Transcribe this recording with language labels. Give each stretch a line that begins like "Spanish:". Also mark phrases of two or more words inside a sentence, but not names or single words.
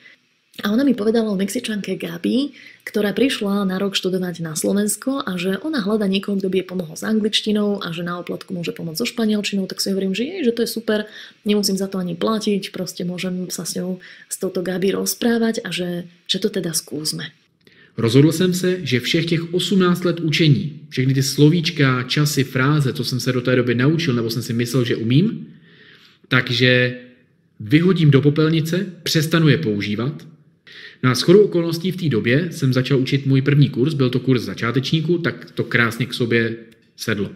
Slovak: A ona mi povedala o Mexičanke Gabi, ktorá prišla na rok študovať na Slovensko a že ona hľada niekoho, kto by jej pomohol s angličtinou a že na oplatku môže pomôcť so španielčinou, tak si hovorím, že to je super, nemusím za to ani platiť, proste môžem sa s ňou, s touto Gabi rozprávať a že to teda skúsme.
Czech: Rozhodl jsem se, že všech těch 18 let učení, všechny ty slovíčka, časy, fráze, co jsem se do té doby naučil, nebo jsem si myslel, že umím, takže vyhodím do popelnice, přestanu je používat. No a shodou okolností v té době jsem začal učit můj první kurz, byl to kurz začátečníků, tak to krásně k sobě sedlo.